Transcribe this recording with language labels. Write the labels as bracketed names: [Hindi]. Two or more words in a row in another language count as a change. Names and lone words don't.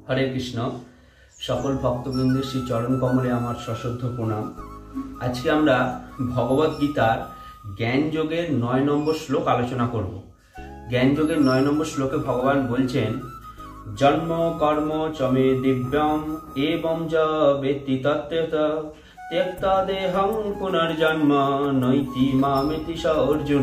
[Bangla] হরে কৃষ্ণ সকল ভক্তবৃন্দ শ্রী চরণ কমলে আমার সশ্রদ্ধ প্রণাম। আজ কে আমরা ভগবদ গীতার জ্ঞান যোগের 9 নম্বর শ্লোক আলোচনা করব। জ্ঞান যোগের 9 নম্বর শ্লোকে ভগবান বলছেন [Sanskrit] जन्म कर्म च मे दिव्यम एवं ज वेत्ति तत्त्वत त्यक्ता देहं पुनर्जन्म नैति मामेति स अर्जुन।